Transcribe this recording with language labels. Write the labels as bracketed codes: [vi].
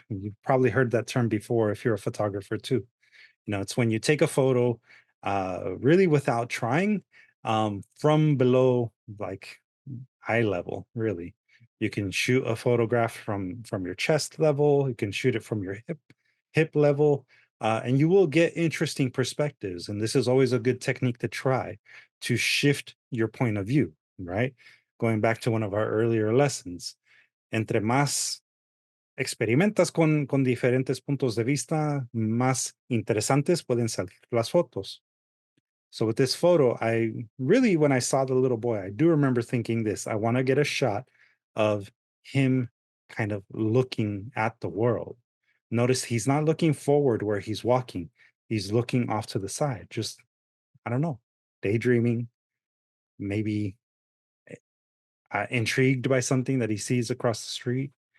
[en] You've probably heard that term before if you're a photographer too. It's when you take a photo really without trying, from below, like eye level, really. You can shoot a photograph from your chest level. You can shoot it from your hip level, and you will get interesting perspectives. And this is always a good technique to try to shift your point of view, right? Going back to one of our earlier lessons, [es] entre más experimentas con diferentes puntos de vista, más interesantes pueden salir las fotos. [en] So with this photo, when I saw the little boy, I do remember thinking this: I want to get a shot of him kind of looking at the world. Notice he's not looking forward where he's walking. He's looking off to the side, just, I don't know, daydreaming, maybe intrigued by something that he sees across the street.